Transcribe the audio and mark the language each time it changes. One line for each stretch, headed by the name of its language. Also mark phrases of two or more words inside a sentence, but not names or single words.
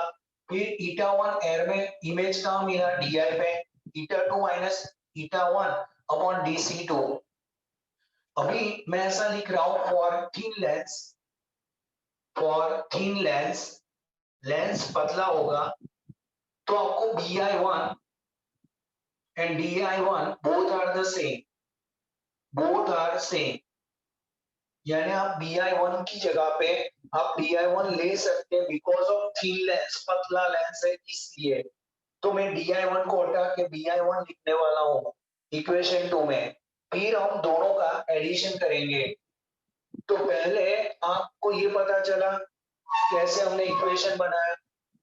Hindi: फिर eta1 एयर में इमेज कहां मिला, di पे, eta2 माइनस eta1 अपॉन dc2। अभी मैं ऐसा लिख रहा हूं
English: for thin lens
Hindi: पतला होगा तो आपको
English: bi1 and di1 both are same।
Hindi: यानी आप bi1 की जगह पे आप di1 ले सकते हैं,
English: because of thin lens,
Hindi: पतला लेंस है इसलिए। तो मैं di1 को हटा के bi1 लिखने वाला हूँ इक्वेशन 2 में। फिर हम दोनों का एडिशन करेंगे। तो पहले आपको ये पता चला कैसे हमने इक्वेशन बनाया।